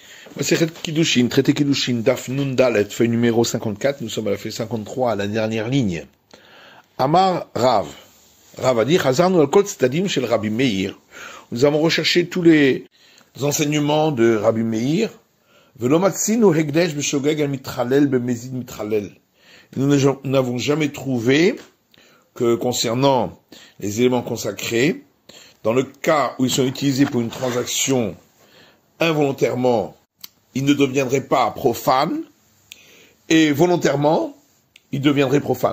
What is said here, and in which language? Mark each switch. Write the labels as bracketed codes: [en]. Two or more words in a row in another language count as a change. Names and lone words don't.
[fr] C'est Kiddushin, traité Kiddushin, [he] דף נון דלת, [fr] feuille numéro 54, nous sommes à la feuille 53, à la dernière ligne. [he] אמר רב. רב [fr] a dit, [he] חזרנו על כל צדדים של רבי מאיר. [fr] Nous avons recherché tous les enseignements de Rabbi Meir. [he] ולא מצינו הקדש בשוגג אל מתחלל במזיד מתחלל. [fr] Nous n'avons jamais trouvé que concernant les éléments consacrés, dans le cas où ils sont utilisés pour une transaction involontairement, ils ne deviendraient pas profanes, et volontairement, ils deviendraient profanes.